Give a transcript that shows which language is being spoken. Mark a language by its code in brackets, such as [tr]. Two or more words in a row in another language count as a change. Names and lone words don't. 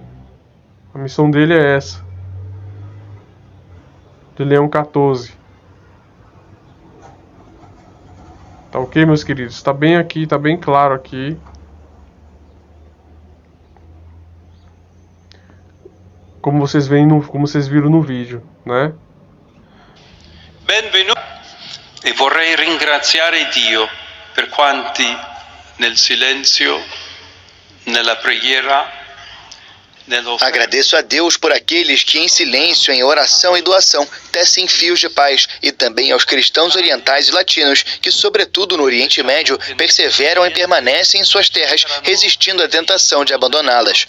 [pt] A missão dele é essa. De Leão 14. Tá ok, meus queridos? Está bem aqui, está bem claro aqui. Como vocês viram no vídeo, né? [it] Benvenuto. E vorrei ringraziare Dio per quanti nel silenzio, nella preghiera, [pt] Agradeço a Deus por aqueles que em silêncio, em oração e doação, tecem fios de paz, e também aos cristãos orientais e latinos que, sobretudo no Oriente Médio, perseveram e permanecem em suas terras, resistindo à tentação de abandoná-las.